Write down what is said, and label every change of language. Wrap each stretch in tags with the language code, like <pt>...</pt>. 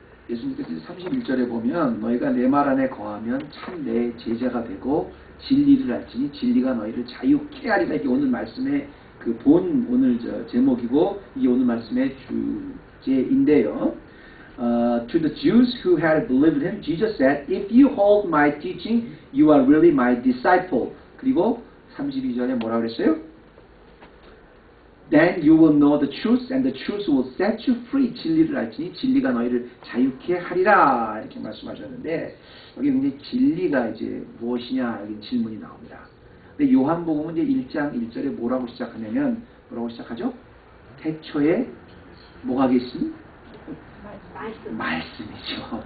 <ko>예수님께서 31절에 보면 너희가 내 말 안에 거하면 참 내 제자가 되고 진리를 알지니 진리가 너희를 자유케 하리라. 이게 오늘 말씀의 오늘 제목이고 이게 오늘 말씀의 주제인데요.</ko> <en>To the Jews who had believed him, Jesus said, If you hold my teaching, you are really my disciple.</en> <ko>그리고 32절에 뭐라 그랬어요?</ko> <en>Then you will know the truth, and the truth will set you free.</en> <ko>진리를 알지니 진리가 너희를 자유케 하리라. 이렇게 말씀하셨는데 여기 굉장히 진리가 이제 무엇이냐 여기 질문이 나옵니다. 근데 요한복음은 이제 1장 1절에 뭐라고 시작하냐면 뭐라고 시작하죠? 태초에 뭐가 계신? 말씀이죠.</ko>